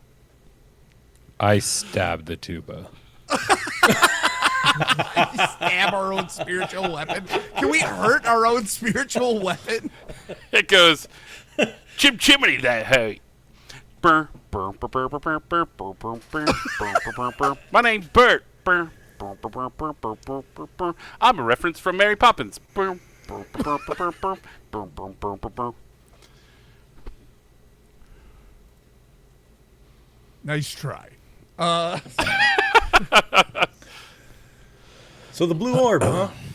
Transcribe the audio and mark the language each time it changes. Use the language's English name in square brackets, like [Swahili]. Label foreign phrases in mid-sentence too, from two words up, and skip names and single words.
[English] I stab the tuba. Stab our own spiritual weapon. Can we hurt our own spiritual weapon? It goes chim chimney that hay. Burr, burr, burr, burr, burr, burr, burr, burr, burr, burr, burr, burr, burr. My name's Bert. Burr, burr, burr, burr, burr, burr, burr, burr, burr. I'm a reference from Mary Poppins. Burr, burr, burr, burr, burr, burr, burr, burr, burr, burr, burr. Nice try. So the blue orb, huh?